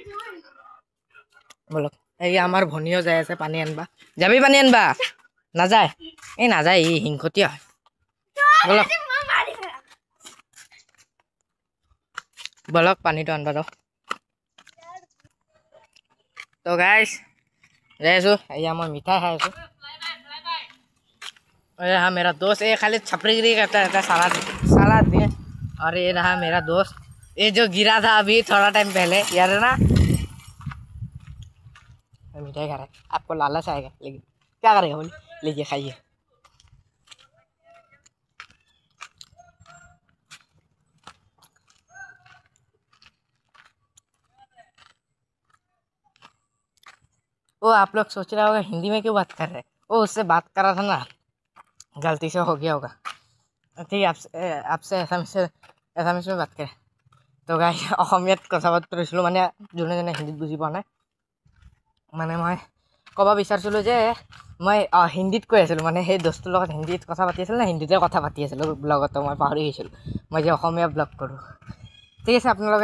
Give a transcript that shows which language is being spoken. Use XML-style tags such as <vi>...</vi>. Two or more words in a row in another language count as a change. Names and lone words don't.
<as>বলক এই আমাৰ ভনীও যাই আছে পানী আনবা যাবি পানী আনবা নাযায় এই নাযায় ই হিংসতীয়া হয় বলক বলক পানীটো আনবা যাওঁ তো গাইছ যাই আছোঁ এয়া মই মিঠাই খাই আছোঁ</as> <hi>हाँ मेरा दोस्त ये खाली छपरीगिरी करता रहता है सलाद दिए और ये रहा मेरा दोस्त ये जो गिरा था अभी थोड़ा टाइम पहले यार है ना मिठाई खा रहा है आपको लालच आएगा लेकिन क्या करेगा बोलिए लीजिए खाइए वो आप लोग सोच रहे होगा हिंदी में क्यों बात कर रहे हैं वो उससे बात कर रहा था ना गलती से हो गया होगा ठीक है आपसे एसामिस में बात करें तो गाइस</hi> <as>অসমীয়াত কথা পাতি ৰৈছিলোঁ মানে যোনে যোনে হিন্দীত বুজি পোৱা নাই মানে মই ক'ব বিচাৰিছিলোঁ যে মই হিন্দীত কৈ আছিলোঁ মানে সেই দোস্তৰ লগত হিন্দীত কথা পাতি আছিলোঁ না হিন্দীতে কথা পাতি আছিলোঁ ব্লগতো মই পাহৰি গৈছিলোঁ মই যে অসমীয়া ব্লগ কৰোঁ ঠিক আছে আপোনালোকে</as>